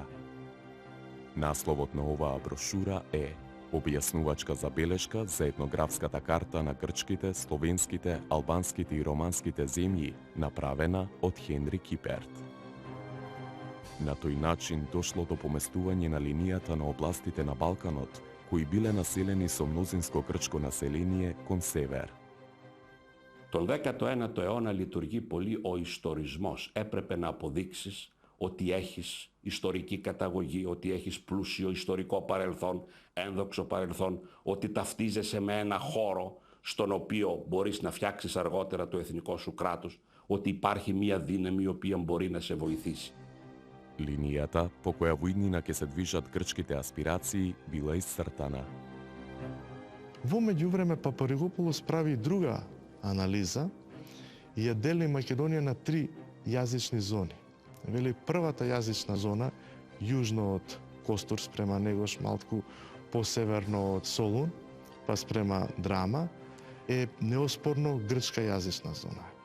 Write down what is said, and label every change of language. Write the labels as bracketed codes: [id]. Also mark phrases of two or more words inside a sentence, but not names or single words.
[mk] Насловот на оваа брошура е објаснувачка забелешка за етнографската карта на грчките, словенските, албанските и романските земји, направена од Хенри Киперт. На тој начин дошло до поместување на линијата на областите на Балканот, кои биле населени со мнозинско грчко население кон север. [el] Τον 19ο αιώνα λειτουργεί πολύ ο ιστορισμός. Έπρεπε να αποδείξεις ότι έχεις ιστορική καταγωγή, ότι έχεις πλούσιο ιστορικό παρελθόν, ένδοξο παρελθόν, ότι ταυτίζεσαι με ένα χώρο στον οποίο μπορείς να φτιάξεις αργότερα το εθνικό σου κράτος, ότι υπάρχει μία δύναμη η οποία μπορεί να σε βοηθήσει. [mk] Линијата по која во иднина ќе се движат грчките аспирации била исцртана. Во меѓувреме Папаригопулос прави друга анализа и ја дели Македонија на 3 јазични зони. Вели првата јазична зона, јужно од Костур спрема Негош, малку посеверно од Солун, па спрема Драма, е неоспорно грчка јазична зона.